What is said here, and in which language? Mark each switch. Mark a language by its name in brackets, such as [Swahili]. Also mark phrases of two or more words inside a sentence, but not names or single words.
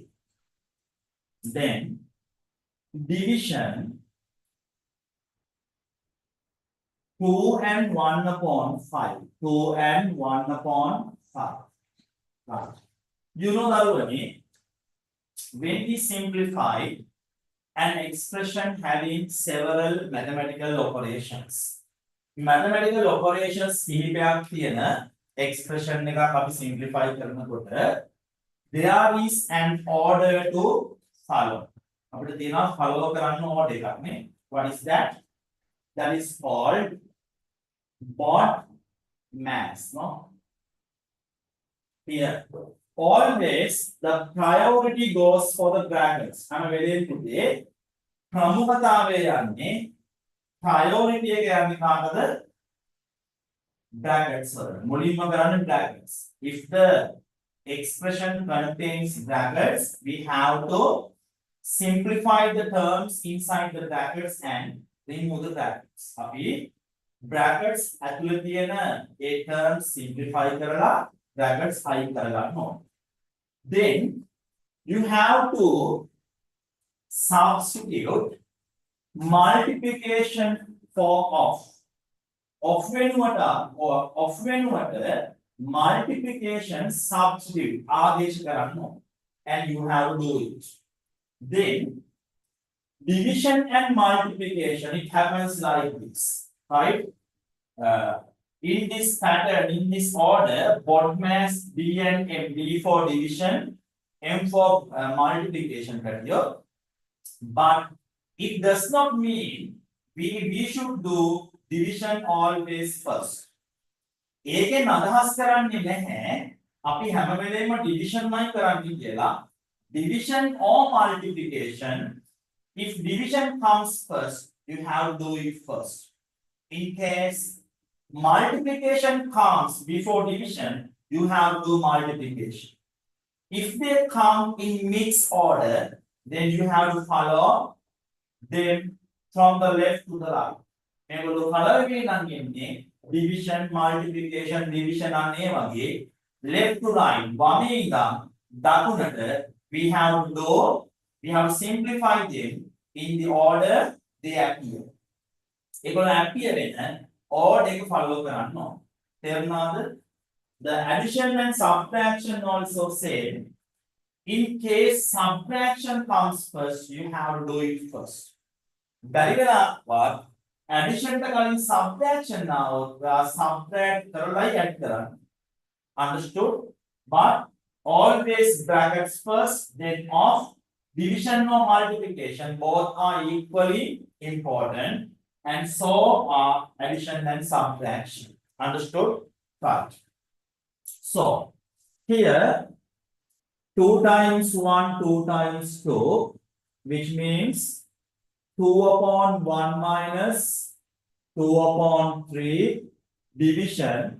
[English] Then division 2 and 1 upon 5. 2 and 1 upon 5. Right. You know that one. When we simplify an expression having several mathematical operations. Mathematical operations [Sinhala] කිහිපයක් තියෙන [English] expression [Sinhala] එකක් අපි [English] simplify කරනකොට there is an order to follow. [Sinhala] අපිට තියෙනවා follow කරන්න order එකක් නේ. [English] What is that? That is called BODMAS, no? Here, always the priority goes for the brackets. I'm very today. [Sinhala] ප්‍රමුඛතාවය යන්නේ priority එක යන්නේ කාටද? Brackets වල. මුලින්ම කරන්නේ brackets. [English] If the expression contains brackets, we have to simplify the terms inside the brackets and remove the brackets. [Sinhala] අපි brackets ඇතුළේ තියෙන ඒ terms simplify කරලා brackets අයින් කරගන්න ඕනේ. [English] Then you have to substitute multiplication for of. [Sinhala] Of වෙනුවට multiplication substitute ආදේශ කරන්න ඕනේ. [English] And you have to do it. Then division and multiplication, it happens like this, right? In this pattern, in this order, BODMAS, D and M, D for division, M for multiplication here. But it does not mean we should do division always first. [Sinhala] ඒකෙන් අදහස් කරන්නේ නැහැ අපි හැම වෙලේම division මයි කරන්නේ කියලා. [English] Division or multiplication, if division comes first, you have to do it first. In case multiplication comes before division, you have to do multiplication. If they come in mixed order, then you have to follow them from the left to the right. මේගොල්ලෝ follow [Sinhala] එකේ නම් යන්නේ [English] division, multiplication, division [Sinhala] අනේ වගේ [English] left to right [Sinhala] වමේ ඉඳන් දකුණට [English] we have to simplify them in the order they appear. [Sinhala] ඒගොල්ලෝ appear වෙන order එක follow කරන්න ඕන. තේරුණාද? [English] The addition and subtraction also same. In case subtraction comes first, you have to do it first. [Sinhala] බැරි වෙලාවත් addition ට කලින් subtraction ආවොත් subtract කරලායි add කරන්න. [English] Understood? But always brackets first, then of division or multiplication, both are equally important, and so are addition and subtraction. Understood? Right. So here 2 times 1, 2 times 2, which means 2 upon 1 minus 2 upon 3 division.